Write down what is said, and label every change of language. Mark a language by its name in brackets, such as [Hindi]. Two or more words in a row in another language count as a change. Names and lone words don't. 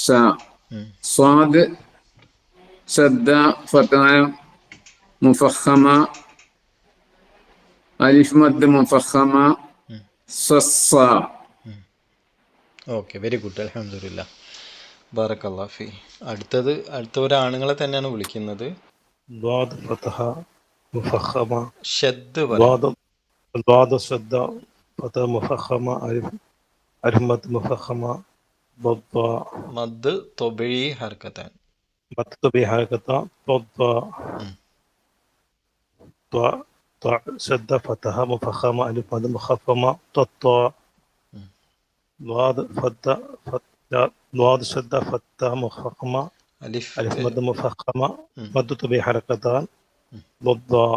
[Arabic] صاد شدة فتحة مفخمة ألف مد مفخمة ضضا. [English] okay, very good, [Arabic] الحمد لله، بارك الله في. [Malayalam] അടുത്ത ആണുങ്ങളെ തന്നെയാണ് വിളിക്കുന്നത്. [Arabic] ضاد فتحة مفخمة ഷദ് ضاد شدة فتحة مفخمة ألف مد مفخمة ضاد مد طبيعي حركتان مد طبيعي حركة ضاد شدة فتحة مفخمة ألف مد مخفمة ضاد شدة فتحة مفخمة ألف مد مفخمة مد طبيعي حركتان ضد